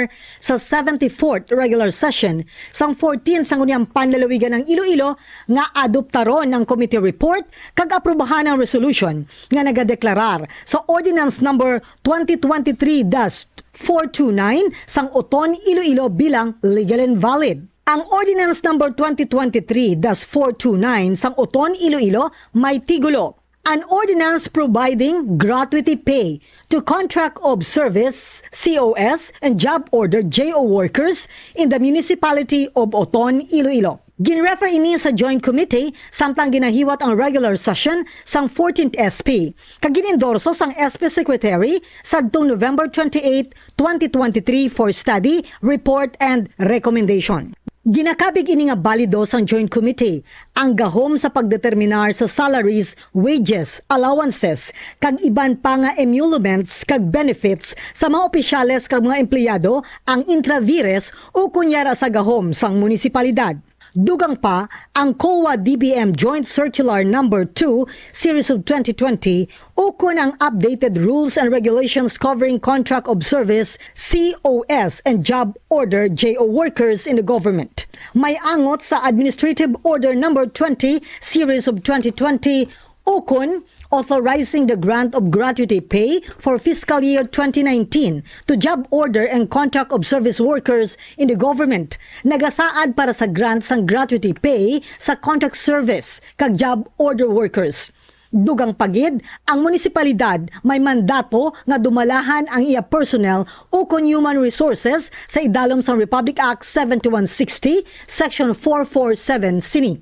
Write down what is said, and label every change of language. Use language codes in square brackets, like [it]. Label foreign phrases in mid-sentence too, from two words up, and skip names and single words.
[hil] sa 74th [en] regular session [hil] sang 14 Sangguniang Panlalawigan ng Iloilo nga adoptaron ang [en] committee report [hil] kag aprobahan ang resolution nga nagadeklarar sa Ordinance number 2023-429 sang Oton, Iloilo bilang [en] legal and valid. [hil] Ang Ordinance number 2023-429 sang Oton, Iloilo may tigulo: [en] an ordinance providing gratuity pay to contract of service COS and job order JO workers in the municipality of Oton, Iloilo. [hil] Ginrefer ini sa Joint Committee samtang ginahiwat ang [en] regular session [hil] sang 14th SP. Kag ginendorso sang SP Secretary sadtong November 28, 2023 [en] for study, report, and recommendation. [hil] Ginakabig ini nga balido sang Joint Committee ang gahom sa pagdeterminar sa [en] salaries, wages, allowances, [hil] kag iban pa nga emoluments kag benefits sa mga opisyales kag mga empleyado ang intravires o kunyara sa gahom sang munisipalidad. Dugang pa ang COA-DBM Joint Circular Number 2 Series of 2020 ukon ang [en] updated rules and regulations covering contract of service COS and job order JO workers in the government. [hil] May angot sa Administrative Order Number 20 Series of 2020 ukon [en] authorizing the grant of gratuity pay for fiscal year 2019 to job order and contract of service workers in the government. [hil] Nagasaad para sa grant sang [en] gratuity pay [hil] sa [en] contract service [hil] kag [en] job order workers. [hil] Dugang pagid, ang munisipalidad may mandato nga dumalahan ang iya personnel ukon [en] human resources [hil] sa idalom sa Republic Act 7160, Section 447 sini.